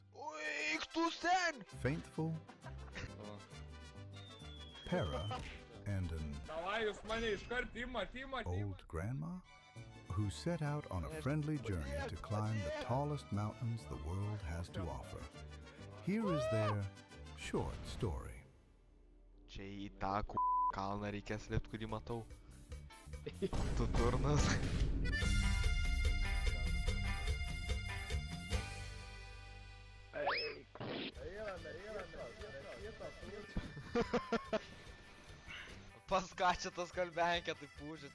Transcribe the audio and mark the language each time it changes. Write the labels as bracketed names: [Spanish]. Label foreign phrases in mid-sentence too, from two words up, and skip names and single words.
[Lithuanian] Eik tu sen! [English] Faithful, Para, and an old grandma who set out on a friendly journey to climb the tallest mountains the world has to offer. Here is their short story. [Lithuanian] Čia į tą kalną reikės lipt, kurį matau. Tu durnas. Pas ką čia tas kalbenkė taip pūžė?